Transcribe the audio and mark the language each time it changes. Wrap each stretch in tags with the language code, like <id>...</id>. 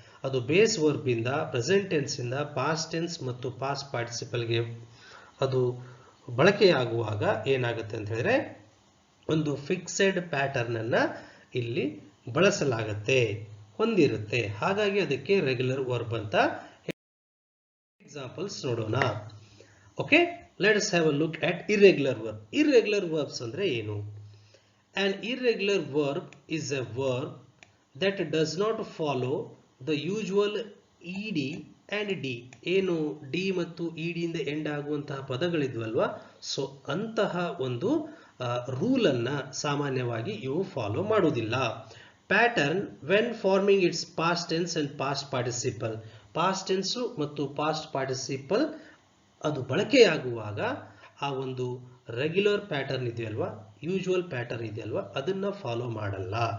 <kn>ಅದು base verb ಇಂದ present tense ಇಂದ ಪಾಸ್ಟ್ ಟೆನ್ಸ್ ಮತ್ತು ಪಾಸ್ಟ್ ಪಾರ್ಟಿಸಿಪಲ್ಗೆ ಅದು ಬಳಕೆಯಾಗುವಾಗ ಏನಾಗುತ್ತೆ ಅಂತ ಹೇಳಿದ್ರೆ ಒಂದು ಫಿಕ್ಸೆಡ್ ಪ್ಯಾಟರ್ನ್ ಅನ್ನ ಇಲ್ಲಿ ಬಳಸಲಾಗುತ್ತೆ, ಹೊಂದಿರುತ್ತೆ. ಹಾಗಾಗಿ ಅದಕ್ಕೆ ರೆಗ್ಯುಲರ್ ವರ್ಬ್ ಅಂತ. ಎಕ್ಸಾಂಪಲ್ಸ್ ನೋಡೋಣ.</kn> <en>Okay, let us have a look at irregular verb.</en> <kn>Irregular verbs ಅಂದ್ರೆ ಏನು?</kn> <en>An irregular verb is a verb that does not follow the usual ed and d.</en> <kn>ಏನು ಡಿ ಮತ್ತು ಇಡಿ ಇಂದ ಎಂಡ್ ಆಗುವಂತಹ ಪದಗಳಿದ್ವಲ್ವಾ, so ಅಂತಹ ಒಂದು ರೂಲ್ ಅನ್ನ ಸಾಮಾನ್ಯವಾಗಿ ಇವು ಫಾಲೋ ಮಾಡುವುದಿಲ್ಲ.</kn> <en>Pattern when forming its past tense and past participle.</en> <kn>Past tense ಮತ್ತು ಪಾಸ್ಟ್ ಪಾರ್ಟಿಸಿಪಲ್ ಅದು ಬಳಕೆಯಾಗುವಾಗ ಆ ಒಂದು ರೆಗ್ಯುಲರ್ ಪ್ಯಾಟರ್ನ್ ಇದೆಯಲ್ವಾ, ಯೂಶುವಲ್ ಪ್ಯಾಟರ್ನ್ ಇದೆಯಲ್ವಾ, ಅದನ್ನ ಫಾಲೋ ಮಾಡಲ್ಲ.</kn>